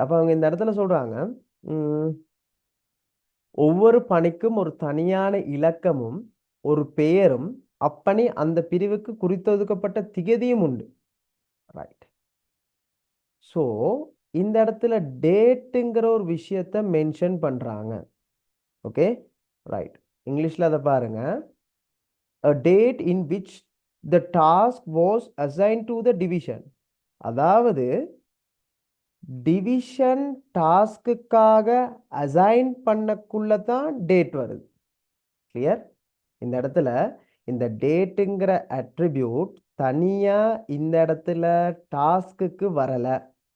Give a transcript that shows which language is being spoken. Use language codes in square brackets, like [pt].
[ta] அப்போ அவங்க இந்த இடத்துல சொல்கிறாங்க, ஒவ்வொரு பணிக்கும் ஒரு தனியான இலக்கமும் ஒரு பெயரும் அப்பணி அந்த பிரிவுக்கு குறித்தொதுக்கப்பட்ட திகதியும் உண்டு. ரைட். ஸோ இந்த இடத்துல டேட்டுங்கிற ஒரு விஷயத்த மென்ஷன் பண்றாங்க. Okay, right. இங்கிலீஷ்ல அதை பாருங்க. [en] A date in which the task was assigned to the division. [ta] அதாவது டிவிஷன் டாஸ்க்குக்காக அசைன் பண்ணக்குள்ள தான் டேட் வருது. கிளியர்? இந்த இடத்துல இந்த டேட்டுங்கிற அட்ரிபியூட் தனியா இந்த இடத்துல டாஸ்க்குக்கு வரல.